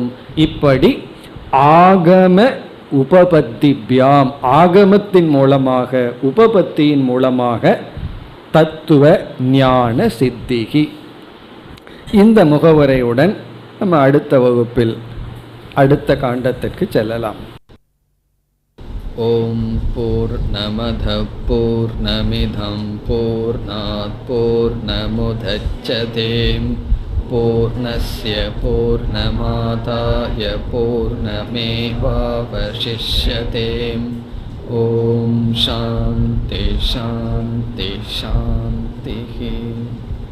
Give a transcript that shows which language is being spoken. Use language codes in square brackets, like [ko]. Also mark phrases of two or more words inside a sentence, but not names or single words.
[ta] இப்படி [sa] आगम उपपत्तिभ्याम्, [ta] ஆகமத்தின் மூலமாக உபபத்தியின் மூலமாக தத்துவ ஞான சித்திகி. இந்த முகவரையுடன் நம்ம அடுத்த வகுப்பில் அடுத்த காண்டத்திற்கு செல்லலாம். [sa] ओम् पूर्णमद पूर्णमिदम् पूर्णात् पूर्णमुदच्यते पूर्णस्य पूर्णमादाय पूर्णमेवावशिष्यते. ओम् शान्ति शान्ति शान्ति.